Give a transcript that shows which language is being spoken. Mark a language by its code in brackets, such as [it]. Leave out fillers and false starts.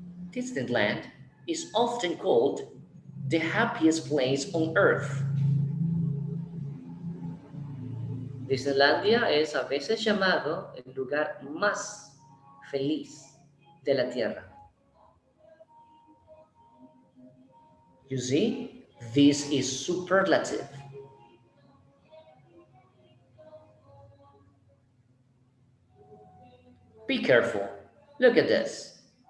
[en] Disneyland is often called the happiest place on earth. [es] Disneylandia es a veces llamado el lugar más feliz de la tierra. [en] You see, this is superlative. Be careful. Look at this.